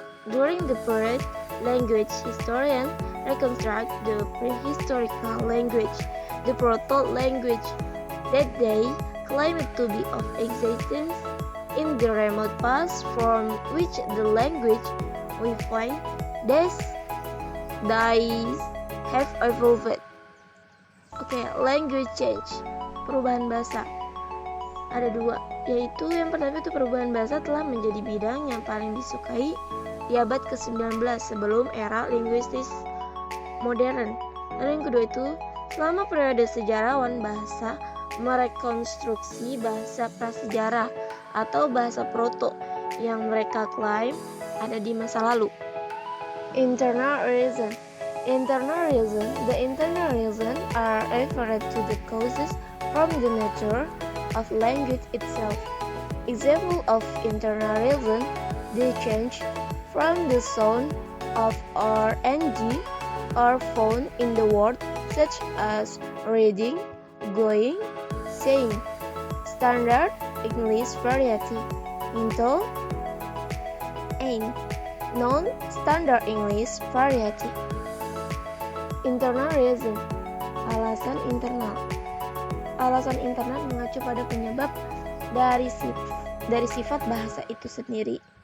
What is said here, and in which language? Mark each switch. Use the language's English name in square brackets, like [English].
[English] During the period, language historians reconstruct the prehistorical language, the proto-language that they claimed to be of existence in the remote past, from which the language we find these days have evolved. Language change, [Indonesian] perubahan bahasa. Ada dua, yaitu yang pertama itu perubahan bahasa telah menjadi bidang yang paling disukai di abad ke-19 sebelum era linguistis modern. Lalu yang kedua itu, selama periode sejarawan bahasa merekonstruksi bahasa prasejarah atau bahasa proto yang mereka klaim ada di masa lalu. [English] Internal reason. The internal reason are referred to the causes from the nature of language itself. Example of internal reason, the change from the sound of or ng are found in the word such as reading, going, saying. Standard English variety into non-standard English variety. Internal reason, [Indonesian] alasan internal. Alasan internal mengacu pada penyebab dari sifat bahasa itu sendiri.